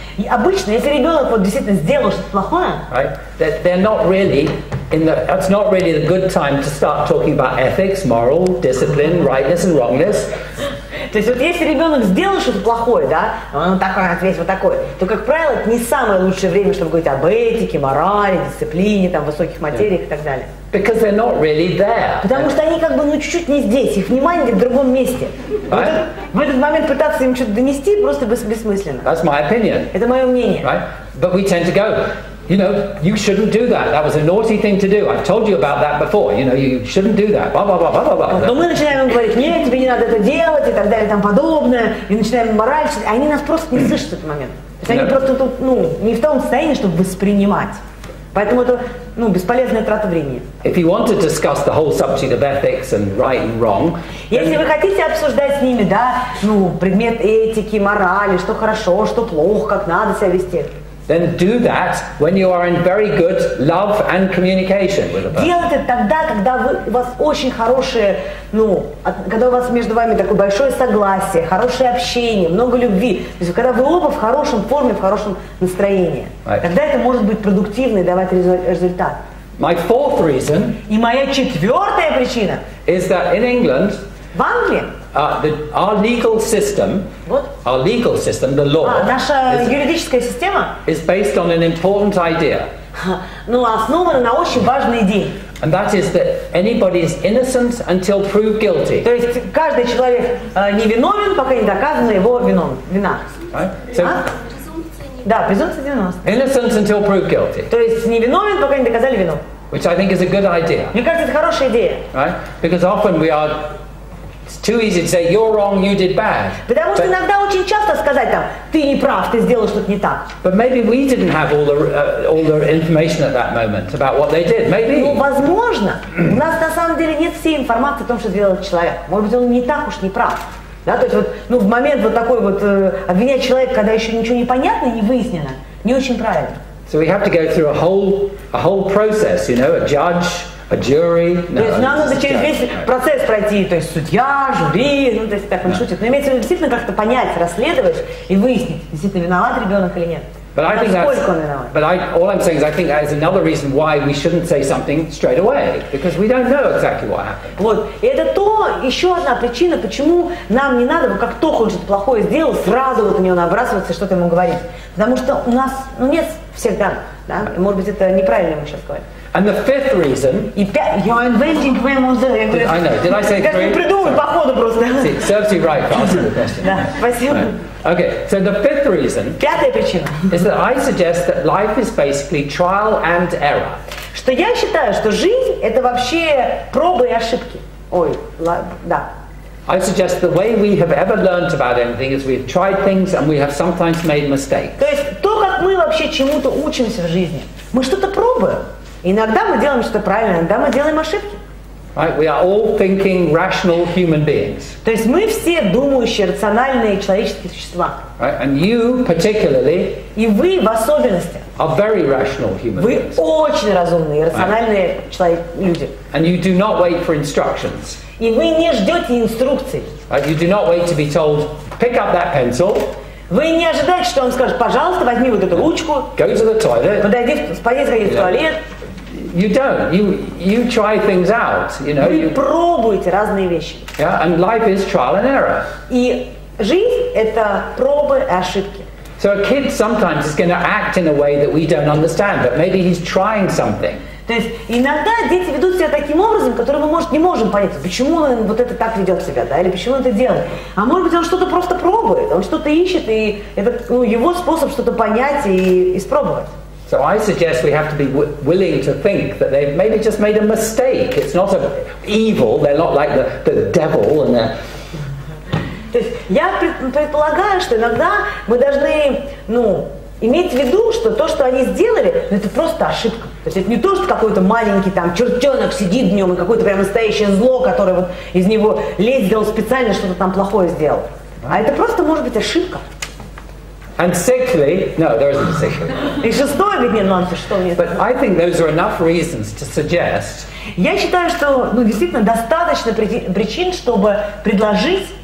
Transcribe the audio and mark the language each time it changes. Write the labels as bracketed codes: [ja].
[ru] и обычно, если ребенок действительно сделал что-то плохое, [en] right, they're not really it's not really the good time to start talking about ethics, moral, discipline, rightness and wrongness. [ru] То есть вот если ребенок сделал что-то плохое, да, он такой ответ вот такой, то, как правило, это не самое лучшее время, чтобы говорить об этике, морали, дисциплине, там, высоких материях и так далее. [en] Because they're not really there. [ru] Потому что они чуть-чуть не здесь, их внимание в другом месте. [en] Right? [ru] В этот момент пытаться им что-то донести просто бессмысленно. [en] That's my opinion. [ru] Это мое мнение. [en] Right? But we tend to go, you shouldn't do that. That was a naughty thing to do. I've told you about that before. You shouldn't do that. Blah, blah, blah, blah, blah. [ru] Но мы начинаем им говорить, нет, тебе не надо это делать и так далее, и тому подобное. И начинаем моралить, а они нас просто не слышат в этот момент. То есть они просто тут, не в том состоянии, чтобы воспринимать. Поэтому это, бесполезная трата времени. [en] If you want to discuss the whole subject of ethics and right and wrong, [ru] если вы хотите обсуждать с ними, да, предмет этики, морали, что хорошо, что плохо, как надо себя вести, [en] then do that when you are in very good love and communication with a person. [ru] Делайте это тогда, когда у вас очень хорошее, когда у вас между вами такое большое согласие, хорошее общение, много любви. То есть когда вы оба в хорошем форме, в хорошем настроении. [en] Right. [ru] Тогда это может быть продуктивно и давать результат. [en] My fourth reason [ru] И моя четвертая причина [en] is that in England, [ru] в Англии [en] our legal system, the law, [ru] наша юридическая система [en] is based on an important idea. [ru] Основана на очень важной идее. [en] And that is that anybody is innocent until proved guilty. [ru] То есть каждый человек невиновен, пока не доказана его вина. [en] Right? So, [ru] да, презумпция 90. [en] Innocent until proved guilty. [ru] То есть невиновен, пока не доказали вину. [en] Which I think is a good idea. [ru] Мне кажется, это хорошая идея. [en] Right? Because often we are It's too easy to say, you're wrong, you did bad. [ru] Потому что иногда очень часто сказать там, ты не прав, ты сделал что-то не так. [en] But maybe we didn't have all the information at that moment about what they did. Maybe. [ru] Ну, возможно, у нас на самом деле нет всей информации о том, что сделал человек. Может быть, он не так уж не прав. Да, то есть вот, ну, в момент вот такой вот обвинять человека, когда еще ничего не понятно, не выяснено, не очень правильно. [en] So we have to go through a whole process, you know, a judge, a jury. [ru] То есть нам надо через весь процесс пройти, то есть судья, жюри, ну, то есть так он шутит. Но имеется в виду действительно как-то понять, расследовать и выяснить, действительно виноват ребенок или нет. [en] But I think that's, all I'm saying is I think that is another reason why we shouldn't say something straight away, because we don't know exactly what happened. [ru] Вот, и это еще одна причина, почему нам не надо, как только он что-то плохое сделал, сразу вот на него набрасываться и что-то ему говорить. Потому что у нас, ну, нет всех данных, да? Может быть, это неправильно мы сейчас говорим. [en] And the fifth reason. You're inventing famous. I know. Did I say three? [ru] Как придумать по ходу просто. [en] It serves you right for asking the question. [ru] Да, спасибо. [en] Okay, so the fifth reason. [ru] Пятая причина. [en] Is that I suggest that life is basically trial and error. [ru] Что я считаю, что жизнь это вообще пробы и ошибки. Ой, да. [en] I suggest the way we have ever learned about anything is we've tried things and we have sometimes made mistakes. [ru] То есть то, как мы вообще чему-то учимся в жизни, мы что-то пробуем. Иногда мы делаем что-то правильно, иногда мы делаем ошибки. [en] Right? We are all thinking, rational human beings. [ru] То есть мы все думающие, рациональные человеческие существа. [en] Right? And you particularly. [ru] И вы в особенности. [en] Are very rational human beings. [ru] Вы очень разумные, рациональные люди. [en] And you do not wait for instructions. [ru] И вы не ждете инструкций. [en] Right? You do not wait to be told, pick up that pencil. [ru] Вы не ожидаете, что он скажет, пожалуйста, возьми вот эту ручку. [en] Go to the toilet. [ru] Сходи в туалет. [en] You don't. You try things out. You know. [ru] Вы пробуете разные вещи. [en] Yeah, and life is trial and error. [ru] И жизнь это пробы и ошибки. [en] So a kid sometimes is going to act in a way that we don't understand, but maybe he's trying something. [ru] То есть иногда дети ведут себя таким образом, который мы, может, не можем понять, почему он вот это так ведет себя, да, или почему он это делает. А может быть, он что-то просто пробует, он что-то ищет, и это его способ что-то понять и испробовать. [en] So I suggest we have to be willing to think that they've maybe just made a mistake. It's not evil. They're not like the devil and they're... [ru] То есть я предполагаю, что иногда мы должны, иметь в виду, что то, что они сделали, это просто ошибка. То есть это не то, что какой-то маленький там чертенок сидит в нем и какое-то прям настоящее зло, которое вот из него лезть сделал специально, что-то там плохое сделал. А это просто может быть ошибка. [en] And sixthly, no, there isn't a sixthly. [ru] И шестое, ведь нет, что нет. [en] But I think those are enough reasons to suggest. [ru] Я считаю, что действительно достаточно причин, чтобы предложить,